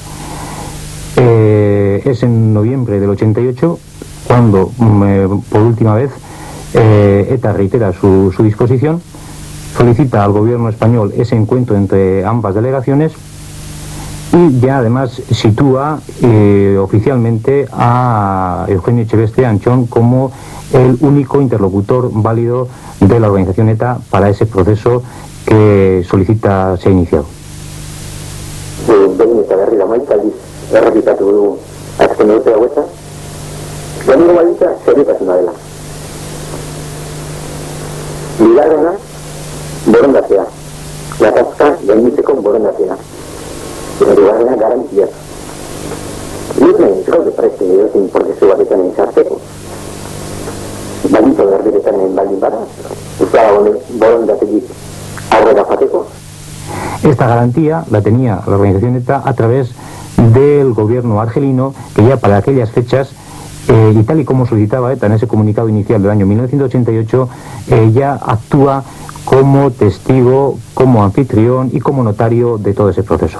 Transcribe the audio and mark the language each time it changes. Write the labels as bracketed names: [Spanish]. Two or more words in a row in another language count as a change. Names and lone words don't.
[Spanish] Es en noviembre del 88 cuando por última vez ETA reitera su disposición, solicita al gobierno español ese encuentro entre ambas delegaciones y ya además sitúa oficialmente a Eugenio Echeveste Anchón como el único interlocutor válido de la organización ETA para ese proceso que solicita sea iniciado. [Basque] Behin eta berri amaika aldiz errepikatu dugu azken urte hauetan, lehenengo baldintza seriotasuna dela. Bigarrena, borondatzea. gatazka gainditzeko borondatea. Hirugarrena garantia. Nik gaude preste edozein prozesu batetan sartzeko. Baldintza berberetan baldin bada, euskal borondatetik aurrera joateko. [Spanish] Esta garantía la tenía la organización ETA a través del gobierno argelino, que ya para aquellas fechas, y tal y como solicitaba ETA en ese comunicado inicial del año 1988, ya actúa como testigo, como anfitrión y como notario de todo ese proceso.